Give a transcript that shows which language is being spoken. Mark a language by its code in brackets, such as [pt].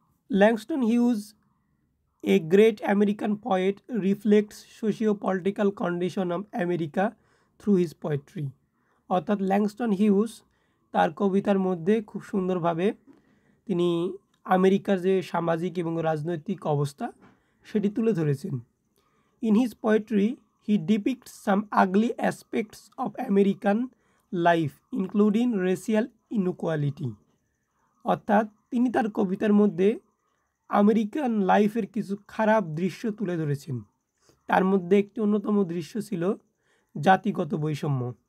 [en] Langston Hughes, এ great American poet, reflects socio political condition of America through his poetry. [bn] অর্থাৎ Langston huge তার কবিতার মধ্যে খুব সুন্দরভাবে তিনি আমেরিকার যে সামাজিক এবং রাজনৈতিক অবস্থা সেটি তুলে ধরেছেন। [en] In his poetry, he depicts some ugly aspects of American life, including racial inequality. [bn] অর্থাৎ তিনি তার কবিতার মধ্যে আমেরিকান লাইফের কিছু খারাপ দৃশ্য তুলে ধরেছেন। তার মধ্যে একটি অন্যতম দৃশ্য ছিল জাতিগত বৈষম্য।